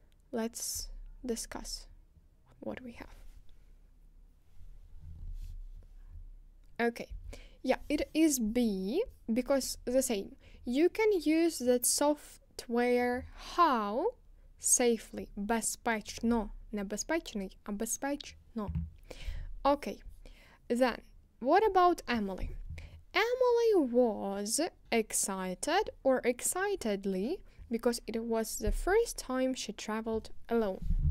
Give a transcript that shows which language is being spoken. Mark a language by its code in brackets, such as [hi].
[en] Let's discuss what we have. Okay, yeah, it is B, because the same. You can use that software how safely. [uk] Безпечно. Не безпечний, а безпечно. [en] Okay. Then, what about Emily? Emily was excited or excitedly because it was the first time she traveled alone.